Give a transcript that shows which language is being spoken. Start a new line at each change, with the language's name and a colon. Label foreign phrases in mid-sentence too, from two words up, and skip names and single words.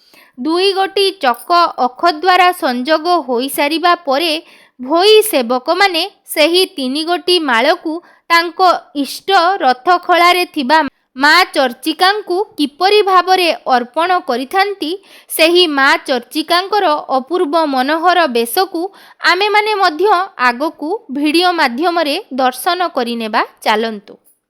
Odia: 2 ଗୋଟି ଚକ ଅଖ ଦ୍ୱାରା ସଂଯୋଗ ହୋଇ ସାରିବା ପରେ ଭୋଇ ସେବକ ମାନେ ସେହି 3 ଗୋଟି ମାଳକୁ ତାଙ୍କ ଇଷ୍ଟ ରଥ ଖଳାରେ ଥିବା ମା ଚର୍ଚ୍ଚିକାଙ୍କୁ କିପରି ଭାବରେ ଅର୍ପଣ କରିଥାନ୍ତି ସେହି ମା ଚର୍ଚ୍ଚିକାଙ୍କର ଅପୂର୍ବ ମନୋହର ବେଶକୁ ଆମେ ମାନେ ମଧ୍ୟ ଆଗକୁ ଭିଡିଓ ମାଧ୍ୟମ ରେ ଦର୍ଶନ କରିନେବା ଚାଲନ୍ତୁ।